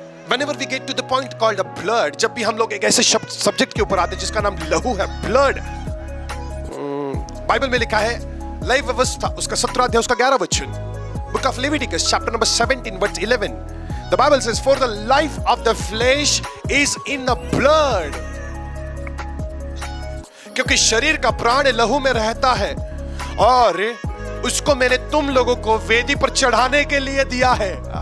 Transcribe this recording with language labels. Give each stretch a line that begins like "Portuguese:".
English: Whenever we get to the point called a blood,
Hindi: जब भी हम लोग एक ऐसे शब्द सब्जेक्ट के ऊपर आते हैं जिसका नाम लहू है, ब्लड. बाइबल में लिखा है लय व्यवस्था, उसका 17 अध्याय उसका 11 वचन.
English: Book of Leviticus chapter number 17 verse 11. The Bible says, for the life of the flesh is in the blood.
Hindi: क्योंकि शरीर का प्राण लहू में रहता है और उसको मैंने तुम लोगों को वेदी पर चढ़ाने के लिए दिया है.